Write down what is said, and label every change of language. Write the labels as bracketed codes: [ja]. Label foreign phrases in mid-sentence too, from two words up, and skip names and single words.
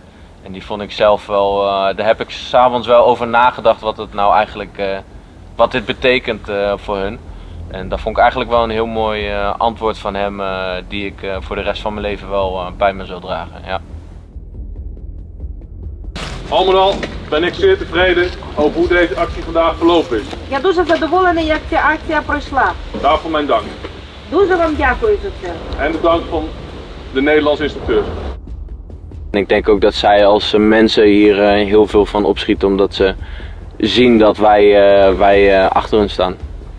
[nl] En die vond ik zelf wel, daar heb ik 's avonds wel over nagedacht wat het nou eigenlijk, wat dit betekent voor hun. En dat vond ik eigenlijk wel een heel mooi antwoord van hem die ik voor de rest van mijn leven wel bij me zal dragen. Ja. Al met al ben ik zeer tevreden over hoe deze actie vandaag verlopen is. [uk] Я дуже задоволена, як ця акція пройшла. [nl] Daarvoor mijn dank. [uk] Дуже вам дякую за це. [nl] En de dank van de Nederlandse instructeurs. En ik denk ook dat zij als mensen hier heel veel van opschieten omdat ze zien dat wij achter hun staan.